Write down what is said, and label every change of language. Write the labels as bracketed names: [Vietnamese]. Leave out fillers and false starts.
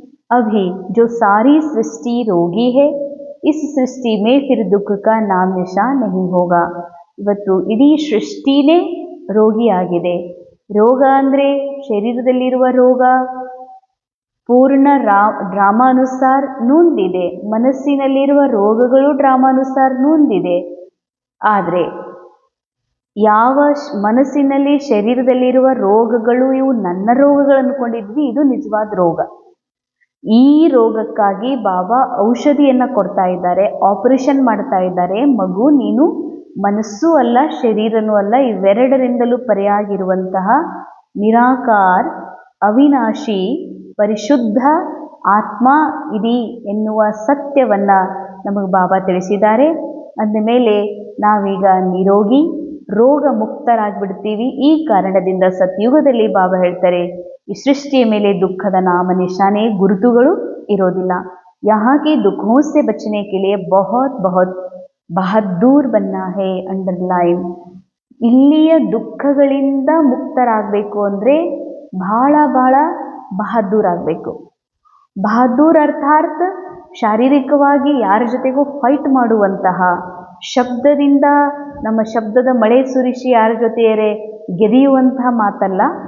[Hindi] अभी जो सारी सृष्टि रोगी है, इस सृष्टि में फिर दुख का नाम निशान नहीं होगा. [Kannada] ಇವತ್ತು ಇಡೀ ಸೃಷ್ಟಿನೇ ರೋಗಿಯಾಗಿದೆ. ರೋಗ ಅಂದರೆ ಶರೀರದಲ್ಲಿರುವ ರೋಗ ಪೂರ್ಣ ಡ್ರಾಮಾನುಸಾರ ನೊಂದಿದೆ. ಮನಸ್ಸಿನಲ್ಲಿರುವ ರೋಗಗಳು ಡ್ರಾಮಾನುಸಾರ ನೊಂದಿದೆ. ಆದರೆ ಯಾವ ಮನಸ್ಸಿನಲ್ಲಿ ಶರೀರದಲ್ಲಿರುವ ರೋಗಗಳು ಇವು ನನ್ನ ರೋಗಗಳು ಅಂದ್ಕೊಂಡಿದ್ವಿ, ಇದು ನಿಜವಾದ ರೋಗ. ಈ ರೋಗಕ್ಕಾಗಿ ಬಾಬಾ ಔಷಧಿಯನ್ನು ಕೊಡ್ತಾ ಇದ್ದಾರೆ, ಆಪರೇಷನ್ ಮಾಡ್ತಾ ಇದ್ದಾರೆ. ಮಗು, ನೀನು ಮನಸ್ಸೂ ಅಲ್ಲ ಶರೀರನೂ ಅಲ್ಲ, ಇವೆರಡರಿಂದಲೂ ಪರೆಯಾಗಿರುವಂತಹ ನಿರಾಕಾರ ಅವಿನಾಶಿ ಪರಿಶುದ್ಧ ಆತ್ಮ ಇದಿ ಎನ್ನುವ ಸತ್ಯವನ್ನು ನಮಗೆ ಬಾಬಾ ತಿಳಿಸಿದ್ದಾರೆ. ಅಂದಮೇಲೆ ನಾವೀಗ ನಿರೋಗಿ ರೋಗ ಮುಕ್ತರಾಗ್ಬಿಡ್ತೀವಿ. ಈ ಕಾರಣದಿಂದ ಸತ್ಯುಗದಲ್ಲಿ ಬಾಬಾ ಹೇಳ್ತಾರೆ, ಈ ಸೃಷ್ಟಿಯ ಮೇಲೆ ದುಃಖದ ನಾಮ ನಿಶಾನೆ ಗುರುತುಗಳು ಇರೋದಿಲ್ಲ. [Hindi] यहाँ के दुखों से बचने के लिए बहुत बहुत बहादुर बनना है. [Kannada] ಅಂಡರ್ಲೈನ್. ಇಲ್ಲಿಯ ದುಃಖಗಳಿಂದ ಮುಕ್ತರಾಗಬೇಕು ಅಂದರೆ ಬಹಳ ಬಹದ್ದೂರ್ ಆಗಬೇಕು. ಬಹದ್ದೂರ್ ಅರ್ಥಾತ್ ಶಾರೀರಿಕವಾಗಿ ಯಾರ ಜೊತೆಗೂ ಫೈಟ್ ಮಾಡುವಂತಹ, ಶಬ್ದದಿಂದ ನಮ್ಮ ಶಬ್ದದ ಮಳೆ ಸುರಿಸಿ ಯಾರ ಜೊತೆಯರೇ ಗೆದಿಯುವಂತಹ ಮಾತಲ್ಲ.